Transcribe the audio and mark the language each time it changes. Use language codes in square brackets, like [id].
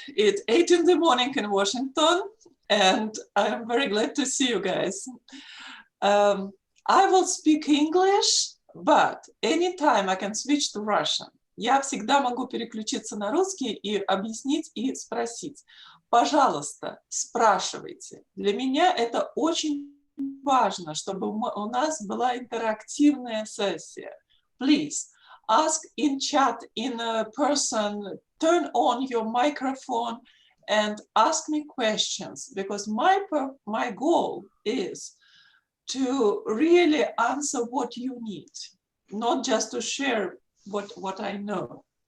[en] It's 8 in the morning in Washington, and I'm very glad to see you guys. I will speak English, but anytime I can switch to Russian. [ru] Я всегда могу переключиться на русский и объяснить и спросить. Пожалуйста, спрашивайте. Для меня это очень важно, чтобы у нас была интерактивная сессия. [en] Please ask in chat, in a person, turn on your microphone and ask me questions, because my goal is to really answer what you need, not just to share what I know.